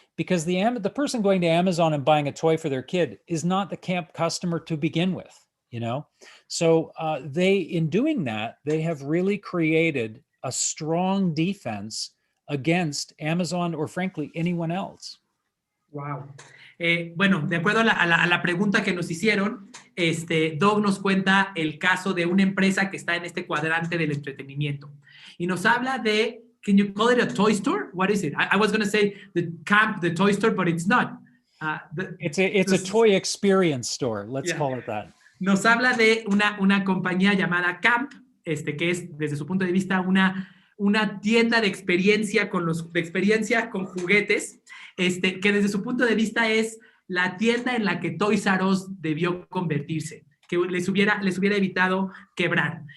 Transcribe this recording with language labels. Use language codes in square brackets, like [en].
[en] Because the person going to Amazon and buying a toy for their kid is not the camp customer to begin with. So in doing that, they have really created a strong defense against Amazon or frankly anyone else. Wow. [es] Bueno, de acuerdo a la pregunta que nos hicieron, Doug nos cuenta el caso de una empresa que está en este cuadrante del entretenimiento. Y nos habla de, [en] can you call it a toy store? What is it? I was going to say the camp, the toy store, but it's not. It's a toy experience store. Let's call it that. [es] Nos habla de una compañía llamada Camp, que es desde su punto de vista una tienda de experiencia con juguetes, que desde su punto de vista es la tienda en la que Toys R Us debió convertirse, que les hubiera evitado quebrar.